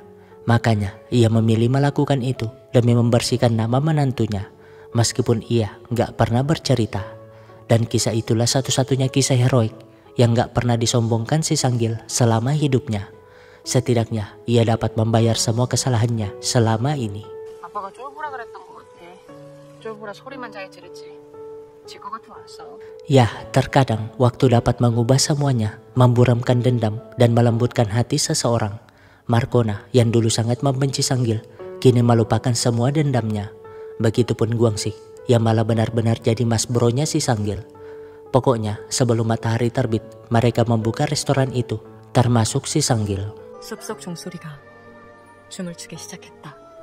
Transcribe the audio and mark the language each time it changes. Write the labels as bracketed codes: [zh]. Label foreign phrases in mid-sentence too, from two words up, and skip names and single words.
[id] Makanya ia memilih melakukan itu demi membersihkan nama menantunya, meskipun ia gak pernah bercerita. Dan kisah itulah satu-satunya kisah heroik yang gak pernah disombongkan si Sanggil selama hidupnya. Setidaknya ia dapat membayar semua kesalahannya selama ini. [ko] 아빠가 쫄보라 그랬던 것 같아. 쫄보라 소리만 잘 들었지. 질 것 같아 왔어. [id] Ya, terkadang waktu dapat mengubah semuanya, memburamkan dendam dan melembutkan hati seseorang. Markona yang dulu sangat membenci Sanggil, kini melupakan semua dendamnya. Begitupun Guangxi yang malah benar-benar jadi mas bronya si Sanggil. Pokoknya sebelum matahari terbit, mereka membuka restoran itu, termasuk si Sanggil. [ko] 숲속 종소리가 춤을 추기 시작했다.